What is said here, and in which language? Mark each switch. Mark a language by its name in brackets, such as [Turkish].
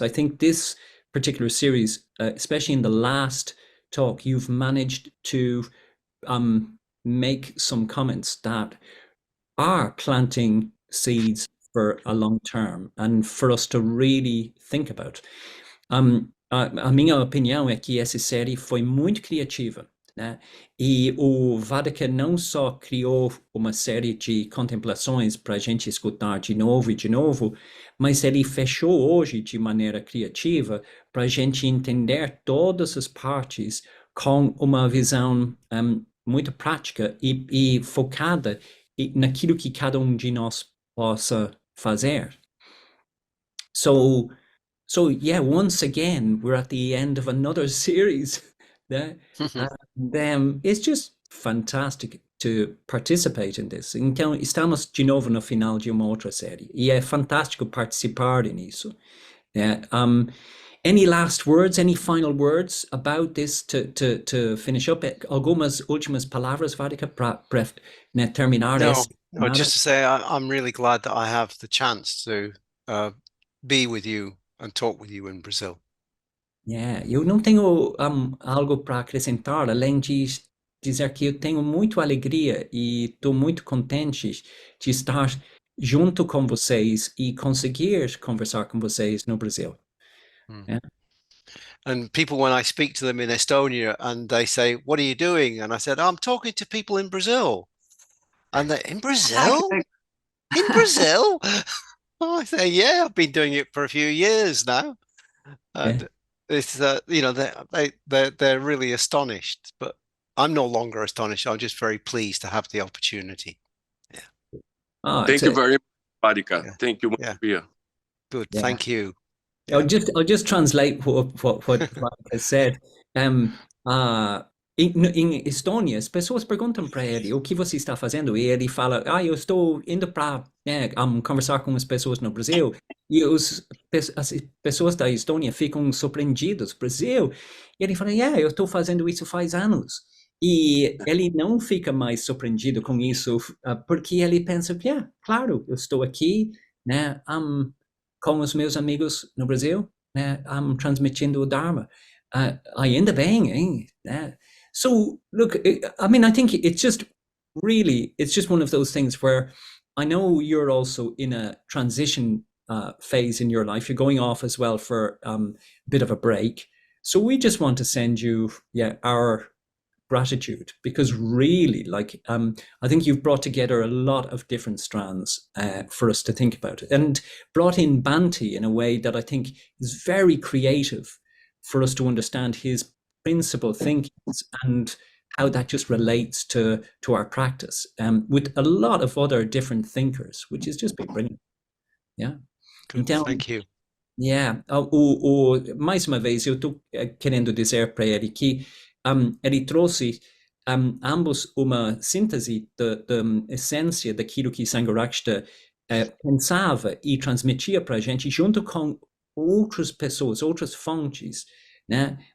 [English] I think this particular series, especially in the last talk, you've managed to make some comments that are planting seeds for a long term and for us to really think about. [Portuguese] A minha opinião é que essa série foi muito criativa, né? E o Vaddhaka não só criou uma série de contemplações para a gente escutar de novo e de novo, mas ele fechou hoje de maneira criativa para a gente entender todas as partes com uma visão muito prática e focada naquilo que cada um de nós possa fazer. [English] So yeah, once again, we're at the end of another series. And it's just fantastic to participate in this. [Portuguese] Então, estamos de novo no final de uma outra série. E é fantástico participar nisso. [English] Any last words, any final words about this to finish up? [Portuguese] Algumas últimas palavras, Vaddhaka, para terminar? [English] No, just to say I'm really glad that I have the chance to be with you and talk with you in Brazil. [Portuguese] Yeah, eu não tenho algo para acrescentar, além de dizer que eu tenho muita alegria e estou muito contente de estar junto com vocês e conseguir conversar com vocês no Brasil. [English] Yeah. And people, when I speak to them in Estonia and they say, "What are you doing?" And I said, "I'm talking to people in Brazil." And they, "In Brazil? In Brazil?" I say, "Yeah, I've been doing it for a few years now." And it's they're really astonished, but I'm no longer astonished. I'm just very pleased to have the opportunity. Yeah. Thank you very much, Vaddhaka. Yeah. Thank you, Maria. Good. Yeah. Thank you. Yeah. I'll just translate what Vaddhaka said. [Portuguese] Em Estônia, as pessoas perguntam para ele o que você está fazendo e ele fala, eu estou indo para conversar com as pessoas no Brasil, e as pessoas da Estônia ficam surpreendidas. Brasil? E ele fala, eu estou fazendo isso faz anos. E ele não fica mais surpreendido com isso, porque ele pensa, claro, eu estou aqui, né, com os meus amigos no Brasil, né, transmitindo o Dharma. Ainda bem, hein? [English] So, look, I mean, I think it's just one of those things where I know you're also in a transition phase in your life. You're going off as well for a bit of a break. So we just want to send you, our gratitude, because really, I think you've brought together a lot of different strands for us to think about, and brought in Bhante in a way that I think is very creative for us to understand his principal thinkings and how that just relates to our practice, with a lot of other different thinkers, which has just been brilliant. Yeah. Good, [Portuguese] Então, [English] thank you. [Portuguese] Yeah, mais uma vez eu estou querendo dizer para ele que ele trouxe ambos uma síntese da essência daquilo que Sangharakshita pensava e transmitia para a gente, junto com outras pessoas, outras fontes, né?